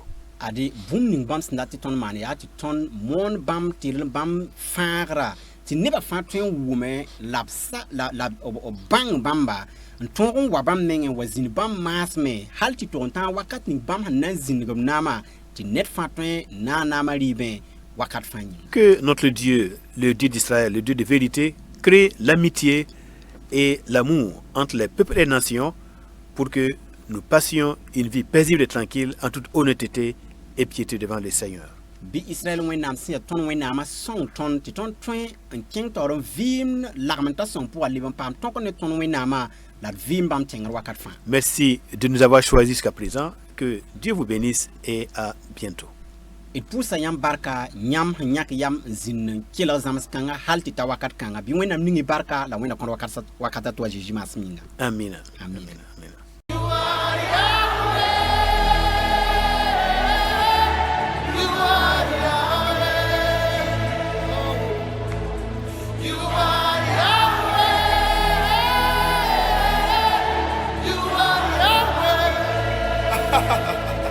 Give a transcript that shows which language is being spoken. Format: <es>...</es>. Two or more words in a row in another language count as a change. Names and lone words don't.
<mos>ade bũmb ning bãmb sẽn dat tɩ tõnd maan yaa tɩ tõnd moon bãmb tɩ bãmb fãagra tɩ nebã fãa tõe n wʋme la b bãng bãmba n tõog n wa bãmb mengẽ wa zĩnd bãmb maasme hal tɩ tog n tãag wakat ning bãmb sẽn na n zĩndg b naamã tɩ ned fãa tõe n na n naamã rɩɩbẽ wakat fãa yĩng</mos> <fr>Que notre Dieu, le Dieu d'Israël, le Dieu de vérité, crée l'amitié et l'amour entre les peuples et les nations pour que nous passions une vie paisible et tranquille en toute honnêteté et piété devant le Seigneur.</fr> <mos>bɩ Israɛl wẽnnaam sẽn yaa tõnd wẽnnaamã sõng tõnd tɩ tõnd tõe n kẽng taoor n vɩɩm lagm n ta sõng pʋga leb n paam tõk ne tõnd wẽnnaamã la d vɩɩm bãmb tẽngr wakat fãa</mos> <fr>Merci de nous avoir choisis jusqu'à présent. Que Dieu vous bénisse et à bientôt.</fr> <mos>d pʋʋsa yãmb barka yãmb sẽn yãk yam n zĩnd n kelg zãms kãngã hal tɩ ta wakat kãngã bɩ wẽnnaam ning y barka la wẽnna kõd wakat a tɩ wa Zeezi maasem yĩnga Amen. Amen. Amen.</mos> <en>You are Yahweh. You are Yahweh.</en>